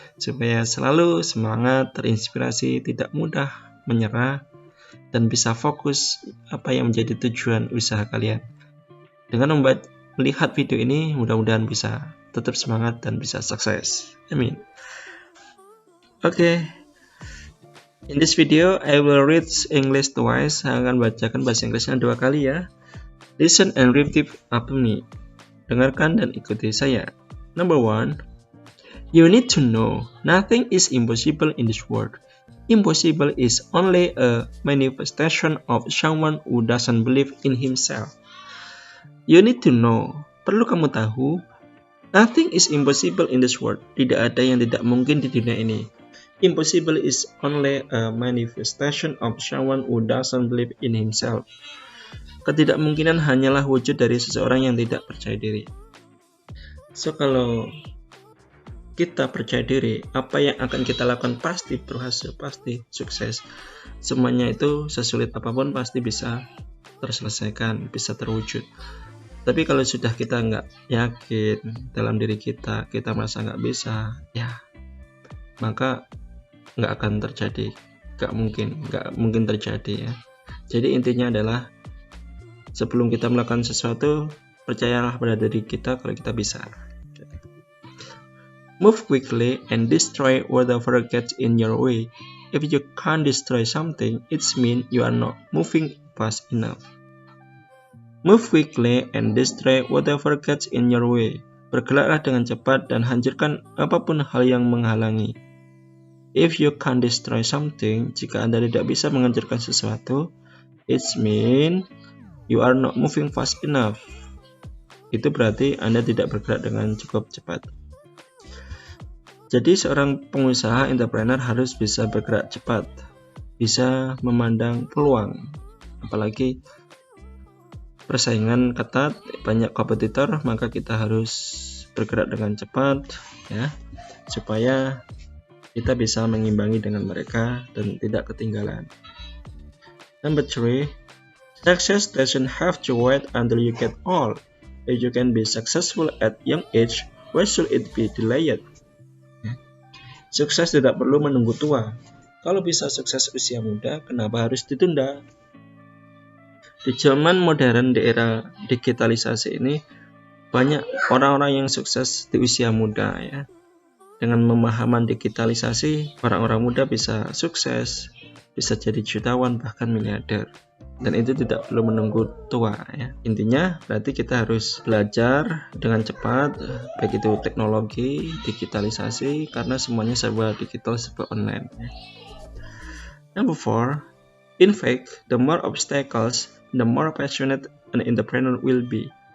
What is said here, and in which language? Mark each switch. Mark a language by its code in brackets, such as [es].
[id] Supaya selalu semangat, terinspirasi, tidak mudah menyerah, dan bisa fokus apa yang menjadi tujuan usaha kalian. Dengan melihat video ini, mudah-mudahan bisa tetap semangat dan bisa sukses. Amin. Oke. [en] In this video, I will read English twice. [id] Saya akan bacakan bahasa Inggrisnya 2 kali ya. [en] Listen and repeat after me. [id] Dengarkan dan ikuti saya. [en] Number 1. You need to know, nothing is impossible in this world. Impossible is only a manifestation of someone who doesn't believe in himself. You need to know, [id] perlu kamu tahu, [en] nothing is impossible in this world. [id] Tidak ada yang tidak mungkin di dunia ini. [en] Impossible is only a manifestation of someone who doesn't believe in himself. [id] Ketidakmungkinan hanyalah wujud dari seseorang yang tidak percaya diri. So, kalau kita percaya diri, apa yang akan kita lakukan pasti berhasil, pasti sukses. Semuanya itu sesulit apapun pasti bisa terselesaikan, bisa terwujud. Tapi kalau sudah kita nggak yakin dalam diri kita merasa nggak bisa, ya maka nggak akan terjadi, nggak mungkin terjadi ya. Jadi intinya adalah sebelum kita melakukan sesuatu, percayalah pada diri kita kalau kita bisa. [en] Move quickly and destroy whatever gets in your way. If you can't destroy something, it means you are not moving fast enough. Move quickly and destroy whatever gets in your way. [id] Bergeraklah dengan cepat dan hancurkan apapun hal yang menghalangi. [en] If you can't destroy something, [id] jika Anda tidak bisa menghancurkan sesuatu, [en] it means you are not moving fast enough. [id] Itu berarti Anda tidak bergerak dengan cukup cepat. Jadi seorang pengusaha entrepreneur harus bisa bergerak cepat, bisa memandang peluang, apalagi persaingan ketat, banyak kompetitor, maka kita harus bergerak dengan cepat ya, supaya kita bisa mengimbangi dengan mereka dan tidak ketinggalan. [en] Number 3, success doesn't have to wait until you get old. If you can be successful at young age, why should it be delayed? [id] Sukses tidak perlu menunggu tua. Kalau bisa sukses usia muda, kenapa harus ditunda? Di zaman modern, di era digitalisasi ini, banyak orang-orang yang sukses di usia muda ya. Dengan pemahaman digitalisasi, orang-orang muda bisa sukses, bisa jadi jutawan, bahkan miliarder. Dan itu tidak perlu menunggu tua ya. Intinya berarti kita harus belajar dengan cepat, baik itu teknologi, digitalisasi, karena semuanya serba digital, serba online ya. [en] Number 4, in fact, the more obstacles, the more passionate an entrepreneur will be.